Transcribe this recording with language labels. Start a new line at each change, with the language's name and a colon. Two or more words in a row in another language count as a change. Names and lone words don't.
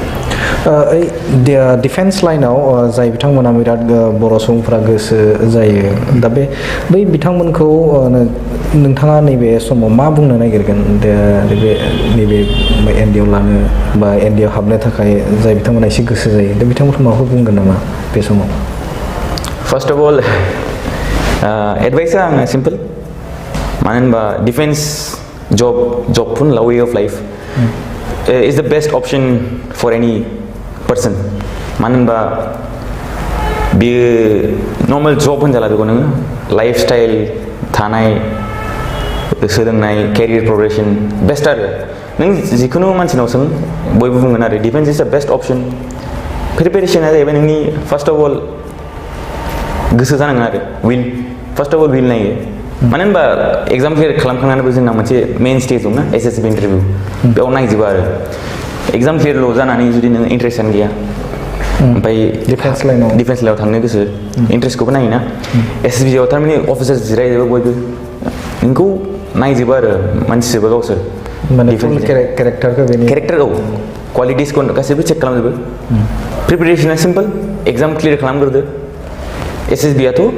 Bodo: डिफेन्स लाइनाव जाय बिथांमोना बिराद बर' सुबुंफोरा गोसो जायो दा बै बिथांमोनखौ नोंथाङा नैबे समाव मा बुंनो नागिरगोन नैबे ND आव लानो बा ND आव हाबनो थाखाय जाय बिथांमोना एसे गोसो जायो दा बिथांमोनखौ माबाफोर बुंगोन नामा बे समाव
English: first of all advice आंना सिम्पल
Bodo: मानो होनबा
English: defense jobs way of life is the best option for any person
Bodo: मानो होनबा बेयो
English: normal job
Bodo: होनजाला बेखौ नोङो
English: life style
Bodo: थानाय सोलोंनाय
English: career progression best
Bodo: आरो नों जिखुनु मानसिनाव सों बयबो बुंगोन आरो
English: defense is the best option preparation
Bodo: जाहैबाय नोंनि
English: first of all
Bodo: गोसो जानांगोन आरो विल
English: first of all
Bodo: विल नायो मानो होनबा
English: exam clear
Bodo: खालामखांनानैबो जोंना मोनसे
English: main stage
Bodo: दंना
English: SSB interview
Bodo: बेयाव नायजोबो आरो
English: exam clear'
Bodo: जानानै जुदि नों इन्ट्रेस्टआनो गैया ओमफ्राय डिफेन्स लाइनाव थांनो गोसो इन्ट्रेस्टखौबो नायोना एसएसबिआव थारमाने अफिसार जिरायजोबो बयबो नोंखौ नायजोबो आरो मानसिजोबो गावसोर केरेक्टार औ क्वालिटिसखौ गासैबो चेक खालामजोबो प्रिपेरेसना
English: simple exam
Bodo: क्लियार खालामग्रोदो एसएसबिआथ'